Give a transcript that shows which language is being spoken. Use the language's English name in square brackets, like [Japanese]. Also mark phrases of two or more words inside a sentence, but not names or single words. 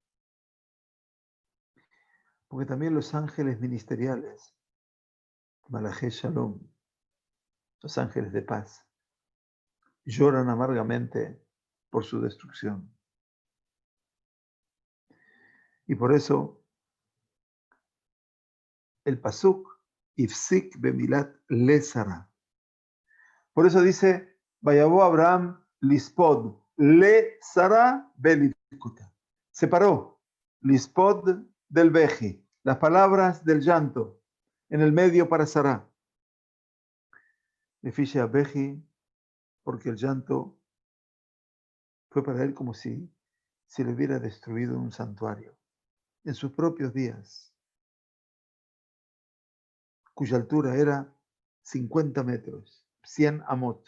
[Spanish] Porque también los ángeles ministeriales, [Hebrew] מלאכי שלום, [Spanish] los ángeles de paz, lloran amargamente por su destrucción. Y por eso el pasuk [Hebrew] הפסיק במילת לשרה. [Spanish] Por eso dice, [Hebrew] ויבא אברהם לספד לשרה ולבכתה. [Spanish] Separó lispod del beji, las palabras del llanto, en el medio para Sara. Le fiche a beji, porque el llanto fue para él como si se le hubiera destruido un santuario en sus propios días, cuya altura era 50 metros, 100 amot.